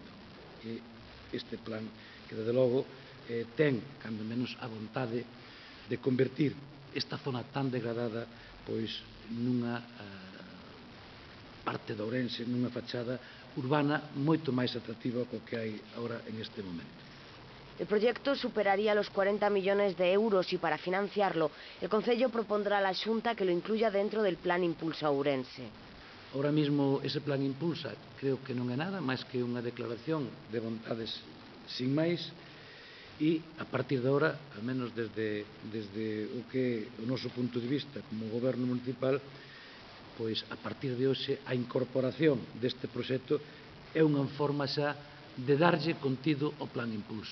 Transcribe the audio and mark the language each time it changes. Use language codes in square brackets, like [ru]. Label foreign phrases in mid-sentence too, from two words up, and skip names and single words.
[gl] Este plan que, desde logo, ten, cando menos, a vontade de convertir esta zona tan degradada pois nunha parte de Ourense, nunha fachada urbana moito máis atractiva co que hai agora en este momento. [es] El proyecto superaría los 40 millones de euros y para financiarlo el concello propondrá a la Xunta que lo incluya dentro del Plan Impulsa Ourense. Ahora mismo ese plan Impulsa creo que [gl] non é nada máis que unha declaración de vontades sin máis e a partir de agora, [es] al menos [gl] desde o que o noso punto de vista como goberno municipal, pois a partir de hoxe a incorporación deste proxecto é unha forma xa de darlle contido ao plan Impulsa.